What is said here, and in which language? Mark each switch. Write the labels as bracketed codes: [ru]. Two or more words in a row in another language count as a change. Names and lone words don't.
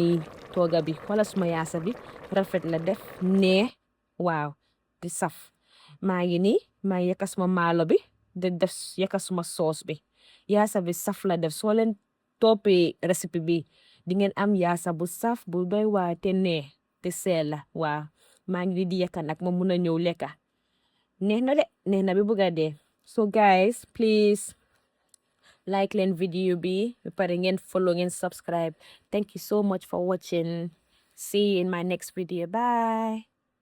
[wo] nii tooga bi wala suma yaasa bi rafet la def nee waaw di saf maa ngi nii maa ngi yekka suma maalo bi de def yekka suma sauce bi yaasa bi saf la def soo leen toppee recipe bi di ngeen am yaasa bu saf bu doy waa te nee te seel la waaw maa ngi di yekka nag ma mun a ñëw lekka neex na bi bëgga dee [en] so guys please like [wo] leen video bi ba pare ngeen follow ngeen [en] subscribe thank you so much for watching see you in my next video bye